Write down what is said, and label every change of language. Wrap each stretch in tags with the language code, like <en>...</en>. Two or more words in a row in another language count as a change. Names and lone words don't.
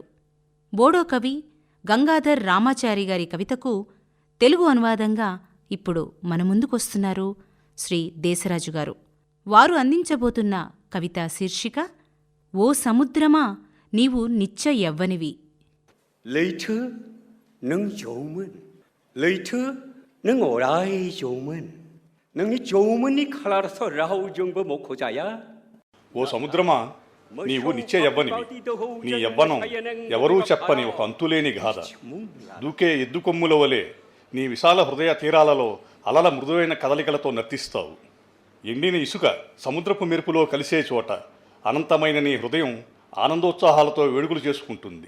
<te>బోడో కవి గంగాధర్ రామాచారి గారి కవితకు తెలుగు అనువాదంగా ఇప్పుడు మన ముందుకొస్తున్నారు శ్రీ దేశరాజు గారు. వారు అందించబోతున్న కవిత శీర్షిక ఓ సముద్రమా నీవు నిత్య యవ్వనివి.</te> <brx>లైథో नं जौमोन, लैथो नों अराय जौमोन, नोंनि जौमोननि खालारथ' रावजोंबो मख'जाया.</brx> <te>ఓ సముద్రమా నీవు నిత్య యవ్వనివి. నీ యవ్వనం ఎవరూ చెప్పని ఒక అంతులేని గాథ. దూకే ఎద్దు కొమ్ముల వలె నీ విశాల హృదయ తీరాలలో అలల మృదువైన కదలికలతో నర్తిస్తావు. ఎండిన ఇసుక సముద్రపు మెరుపులో కలిసే చోట అనంతమైన నీ హృదయం ఆనందోత్సాహాలతో వేడుకలు చేసుకుంటుంది.</te>